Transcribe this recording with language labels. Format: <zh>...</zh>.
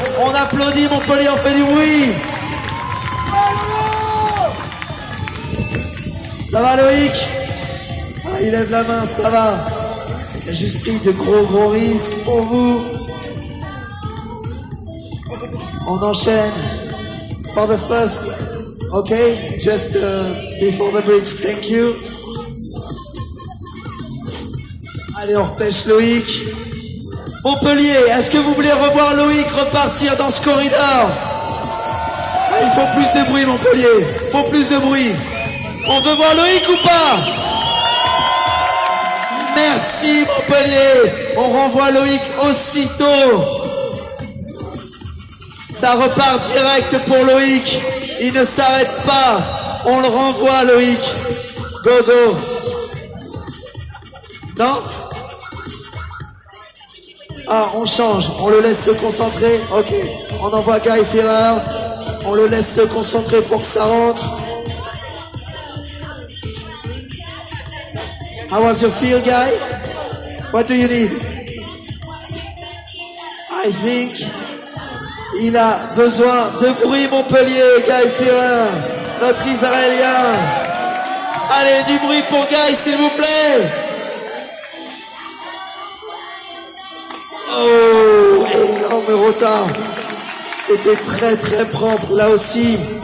<fr>On applaudit Montpellier, on fait du bruit. Ça va Loïc? Ah, il lève la main, ça va. Il a juste pris de gros risques pour vous. On enchaîne.</fr> <en>For the first, okay, just before the bridge, thank you.</en> <fr>Allez, on repêche Loïc. Montpellier, est-ce que vous voulez revoir Loïc repartir dans ce corridor? Ah, il faut plus de bruit, Montpellier. Il faut plus de bruit. On veut voir Loïc ou pas? Merci, Montpellier. On renvoie Loïc aussitôt. Ça repart direct pour Loïc. Il ne s'arrête pas. On le renvoie, Loïc. Go, go. Non? Ah, on change, on le laisse se concentrer. Ok, on envoie Guy Ferrer. On le laisse se concentrer pour que ça rentre.</fr> <en>How was your feel, Guy? What do you need? I think.</en> <fr>Il a besoin de bruit, Montpellier, Guy Ferrer, notre Israélien. Allez, du bruit pour Guy, s'il vous plaît. Oh, énorme retard. C'était très très propre, là aussi.</fr>